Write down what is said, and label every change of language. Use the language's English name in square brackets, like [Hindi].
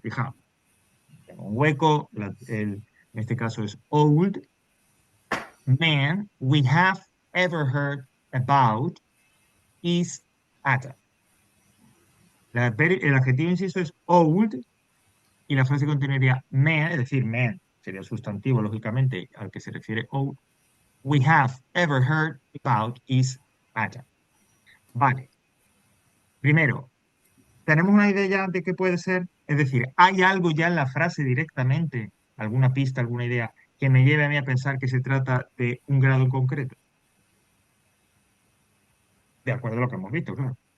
[Spanish] Fijaos, tengo un hueco, en este caso es [English] old man we have ever heard about is Adam. [Spanish] El adjetivo, insisto, es old y la frase continuaría man, es decir, man sería el sustantivo, lógicamente, al que se refiere old. [English] We have ever heard about is Adam. [Spanish] Vale. Primero, ¿tenemos una idea ya de qué puede ser? Es decir, ¿hay algo ya en la frase directamente, alguna pista, alguna idea, que me lleve a mí a pensar que se trata de un grado en concreto? De acuerdo a lo que hemos visto, claro.